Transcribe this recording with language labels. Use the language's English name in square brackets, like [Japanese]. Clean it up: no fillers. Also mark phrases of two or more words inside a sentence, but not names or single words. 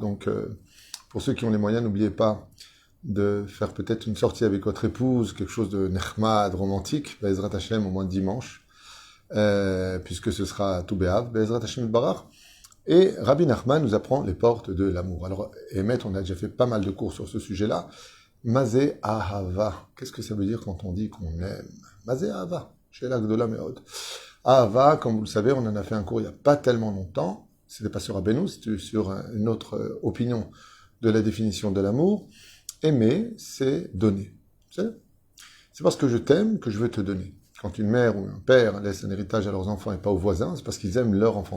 [French] Donc, pour ceux qui ont les moyens, n'oubliez pas de faire peut-être une sortie avec votre épouse, quelque chose de nechmad, romantique, [Hebrew] בעזרת השם, [French] au moins dimanche, puisque ce sera Tou B'Av, [Hebrew] בעזרת השם ברוך. [French] Et Rabbi Nachman nous apprend les portes de l'amour. Alors, Emet, on a déjà fait pas mal de cours sur ce sujet-là. [Hebrew] מה זה אהבה. [French] Qu'est-ce que ça veut dire quand on dit qu'on aime? [Hebrew] מה זה אהבה. שהיא גדולה מאוד. [French] Ahava, comme vous le savez, on en a fait un cours il n'y a pas tellement longtemps. C'était pas sur Rabbeinu, c'était sur une autre opinion de la définition de l'amour. Aimer, c'est donner. C'est parce que je t'aime que je veux te donner. Quand une mère ou un père laisse un héritage à leurs enfants et pas aux voisins, c'est parce qu'ils aiment leur enfant.